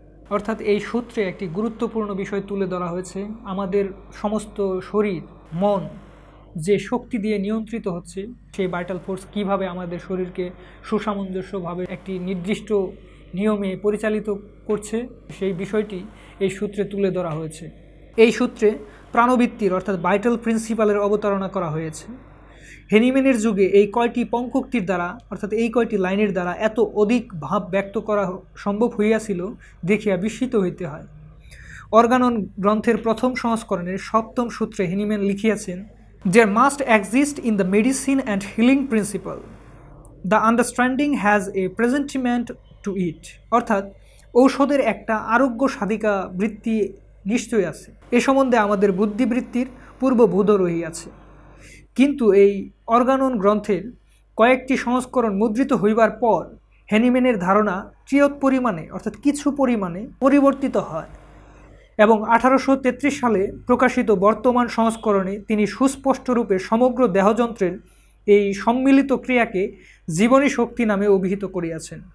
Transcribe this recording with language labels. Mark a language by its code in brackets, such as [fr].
[bn] অর্থাৎ এই সূত্রে একটি গুরুত্বপূর্ণ বিষয় তুলে ধরা হয়েছে। আমাদের সমস্ত শরীর মন যে শক্তি দিয়ে নিয়ন্ত্রিত হচ্ছে, সেই ভাইটাল ফোর্স কীভাবে আমাদের শরীরকে সুসামঞ্জস্যভাবে একটি নির্দিষ্ট নিয়মে পরিচালিত করছে, সেই বিষয়টি এই সূত্রে তুলে ধরা হয়েছে। এই সূত্রে প্রাণবৃত্তির অর্থাৎ ভাইটাল প্রিন্সিপালের অবতারণা করা হয়েছে। হেনিম্যানের যুগে এই কয়টি পঙ্ক্তির দ্বারা অর্থাৎ এই কয়টি লাইনের দ্বারা এত অধিক ভাব ব্যক্ত করা সম্ভব হইয়াছিল দেখিয়া বিস্মিত হইতে হয়। অর্গানন গ্রন্থের প্রথম সংস্করণের সপ্তম সূত্রে Hahnemann লিখিয়াছেন, [en] There must exist in the medicine and healing principle. The understanding has a presentiment to it. [bn] অর্থাৎ ঔষধের একটা আরোগ্য সাধিকা বৃত্তি নিশ্চয়ই আছে, এ সম্বন্ধে আমাদের বুদ্ধিবৃত্তির পূর্ববোধ রহিয়াছে। কিন্তু এই অর্গানন গ্রন্থের কয়েকটি সংস্করণ মুদ্রিত হইবার পর হেনিম্যানের ধারণা চিরত পরিমাণে অর্থাৎ কিছু পরিমাণে পরিবর্তিত হয় এবং 1833 সালে প্রকাশিত বর্তমান সংস্করণে তিনি সুস্পষ্টরূপে সমগ্র দেহযন্ত্রের এই সম্মিলিত ক্রিয়াকে জীবনী শক্তি নামে অভিহিত করিয়াছেন।